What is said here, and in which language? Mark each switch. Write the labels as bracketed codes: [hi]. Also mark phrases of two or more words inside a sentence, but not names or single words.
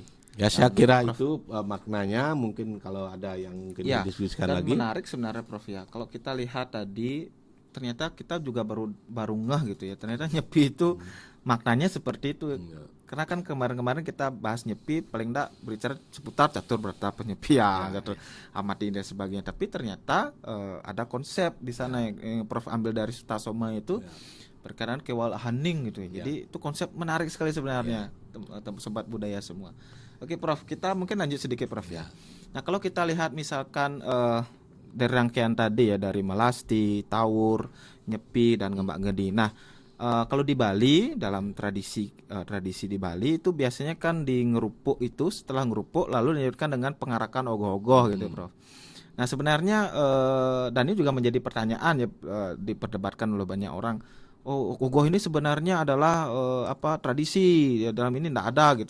[id] Ya, saya kira itu maknanya. Mungkin kalau ada yang mungkin didiskusikan lagi. Menarik sebenarnya Prof ya. Kalau kita lihat tadi ternyata kita juga baru ngeh gitu ya. Ternyata nyepi itu maknanya seperti itu. Karena kan kemarin kita bahas nyepi paling enggak berbicara seputar catur berata penyepian, catur amati dan sebagainya. Tapi ternyata ada konsep di sana yang Prof ambil dari Sutasoma itu berkaitan kewal haning gitu ya. Jadi itu konsep menarik sekali sebenarnya sobat budaya semua. Oke Prof, kita mungkin lanjut sedikit Prof ya. Nah, kalau kita lihat misalkan dari rangkaian tadi ya, dari melasti, tawur, nyepi dan Gembak Geni. Nah, kalau di Bali dalam tradisi di Bali itu biasanya kan di ngerupuk itu, setelah ngerupuk lalu dilanjutkan dengan pengarakan ogoh-ogoh gitu Prof. Nah sebenarnya dan ini juga menjadi pertanyaan ya, diperdebatkan oleh banyak orang. Ogoh ini sebenarnya adalah tradisi ya, dalam ini tidak ada gitu.